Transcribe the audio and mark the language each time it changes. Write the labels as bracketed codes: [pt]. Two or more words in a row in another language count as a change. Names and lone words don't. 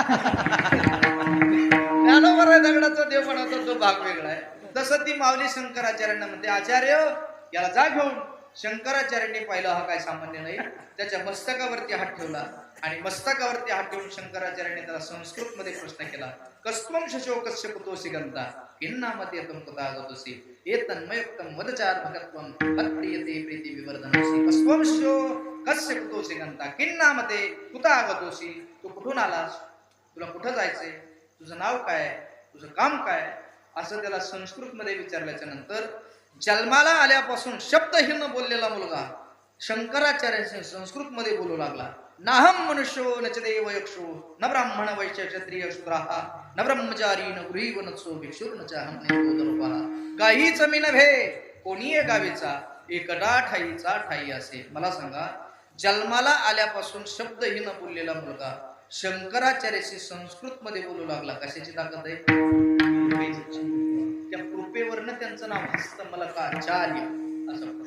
[mr] ज्ञानोबा आहे दगडाचा देवपणाचा तो भाग वेगळा आहे. तसं ती माऊली शंकराचार्यांना म्हणते, आचार्य याला जा घेऊन. शंकराचार्यांनी पाहिलं हा काय सामान्य नाही, त्याच्या मस्तकावरती हात ठेवला आणि मस्तकावरती हात ठेवून शंकराचार्यांनी त्याला संस्कृत मध्ये प्रश्न केला, [sa] कस्त्वं शशो कस्य कुतोसि गंता किन्नामते त्वं कुतः आगतोसि एतन्मयोक्तं वदचार भगत्वं भक्तियते प्रीति विवर्धनोसि. कस्त्वं शशो कस्य कुतोसि गंता किन्नामते कुतः आगतोसि. [mr] तू कुठून आलास, तुला कुठं जायचंय, तुझं नाव काय, तुझं काम काय, असं त्याला संस्कृत मध्ये विचारल्याच्या नंतर जन्माला आल्यापासून शब्दहीन बोललेला मुलगा शंकराचार्यांशी संस्कृत मध्ये बोलू लागला. [sa] नाहम मनुष्यो न च देव यक्षो न ब्राह्मण वैश्य क्षत्रिय शूद्राः न ब्रह्मचारी न गृही वनत्सो भिक्षुर न च अहं निरोधरूपः. [mr] काहीच मी नव्हे, कोणी गावीचा एकटा ठाईचा ठाई असे. मला सांगा, जन्माला आल्यापासून शब्दहीन बोललेला मुलगा शंकराचार्याशी संस्कृत मध्ये बोलू लागला. कशाची ताकद आहे? त्या कृपेवरनं त्यांचं नाव हस्तमलकाचार्य असं.